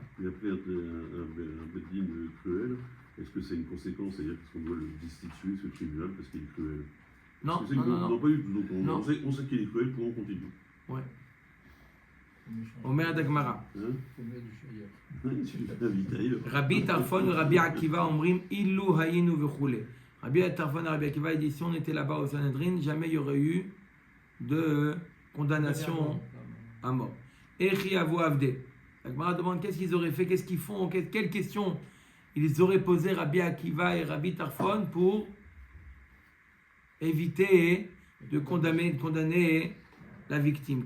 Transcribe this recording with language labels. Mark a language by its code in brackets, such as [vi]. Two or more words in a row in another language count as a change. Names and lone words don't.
[fr] Et après, un bedin cruel, est-ce que c'est une conséquence? C'est-à-dire qu'on doit le destituer, ce tribunal, parce qu'il est cruel? Non, Parce que non, c'est- non, non. pas du tout. Donc Non. on sait qu'il est cruel, comment on continue? [he] Ouais. אומרת הגמרא. [fr] Hein? Tu l'invites ailleurs. [he] רבי טרפון ורבי עקיבא אומרים אילו היינו וכו. [fr] Rabbi Tarfon et Rabbi Akiva il dit si on était là-bas au Sanhedrin, jamais il y aurait eu de condamnation à mort. [he] היכי הוו עבדי. [fr] La Gemara demande qu'est-ce qu'ils auraient fait, qu'est-ce qu'ils font, quelles questions ils auraient posé Rabbi Akiva et Rabbi Tarfon pour éviter de condamner la victime.